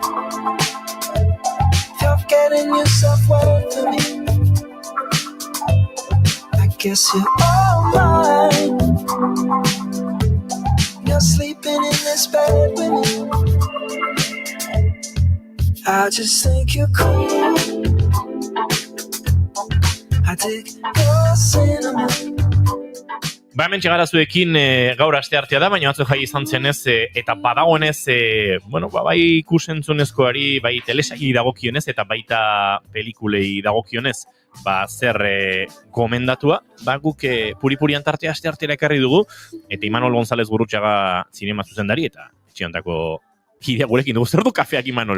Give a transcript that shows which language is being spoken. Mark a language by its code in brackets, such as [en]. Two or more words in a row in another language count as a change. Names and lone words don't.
[en] If you're getting yourself well for me, I guess you're all mine. You're sleeping in this bed with me. I just think you're cool. I dig your cinnamon. [eu] Ba, hemen txegara zuekin gaur asteartea da, baina batzu jai izan zenez eta badagoenez, bai ikusentzunezkoari, bai telesaki dagokionez eta baita pelikulei dagokionez, zer gomendatua, guk puri-purian tartea asteartera ekarri dugu, eta Imanol González Gurrutxaga zinema zuzendari, eta etxiontako kidea gurekin dugu, zer du kafeak Imanol?